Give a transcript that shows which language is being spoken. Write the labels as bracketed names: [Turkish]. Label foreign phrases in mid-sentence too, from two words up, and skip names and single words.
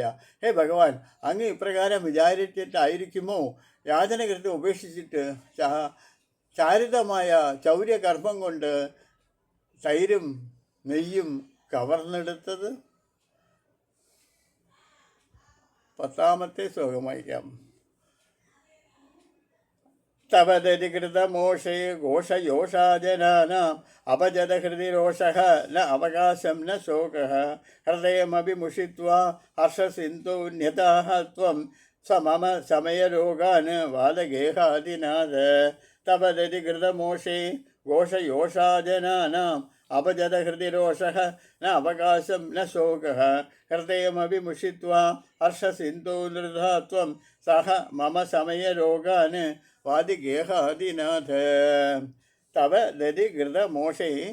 [Malayalam] ഹേ ഭഗവാൻ, അങ്ങ് ഇപ്രകാരം വിചാരിച്ചിട്ടായിരിക്കുമോ യാചനകൃത്യം ഉപേക്ഷിച്ചിട്ട് ചാരിതമായ ചൗര്യകർമ്മം കൊണ്ട് തൈരും നെയ്യും കവർന്നെടുത്തത്? 10ാമത്തെ ശ്ലോകം വായിക്കാം. [Sanskrit] तव दधिकृतमोषे घोषयोषा जनानाम् अपजदहृदि रोषः न अवकाशं न शोकः हृदयमपि मुषित्वा हर्षसिन्धुन्यताः त्वं स मम समयरोगान् वादगेहादिनाद तव दधिकृतमोषे घोषयोषा जनानाम् अपजदहृदि रोषः न अवकाशं न शोकः हृदयमपि मुषित्वा हर्षसिन्धुनृधा त्वं सह मम समयरोगान् वादिगेहादिनाथ तव दधिघृतमोषे